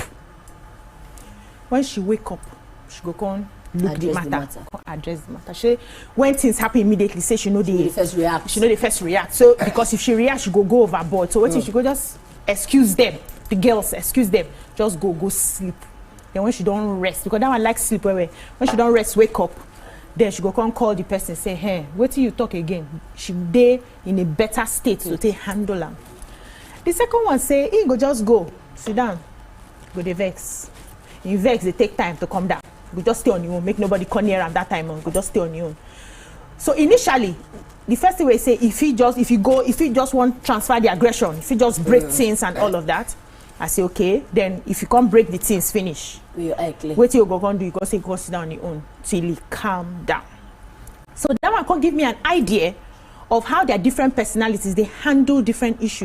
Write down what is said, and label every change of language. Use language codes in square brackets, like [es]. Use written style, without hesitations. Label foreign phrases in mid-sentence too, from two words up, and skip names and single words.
[pcm] When she wake up, she go come look the matter. Address the matter. When things happen immediately, say she know the first react. She know the first react. So because if she reacts, she go overboard. So what if she go just excuse them? the girls, excuse them, just go sleep. Then when she don't rest, because that one likes sleep when she don't rest, wake up. Then she go come call the person, say, hey, wait till you talk again. She dey in a better state to take handle am. The second one say, he go just go, sit down, go dey vex. In vex, they take time to come down. Go just stay on your own, make nobody come near am that time, go just stay on your own. So initially, the first thing we say, if he just want transfer the aggression, if he just break things and all of that, I say okay. Then if you can't break the things, finish. Wait till you go do, you go say go sit down on your own till he calm down. So that one can give me an idea of how their different personalities they handle different issues.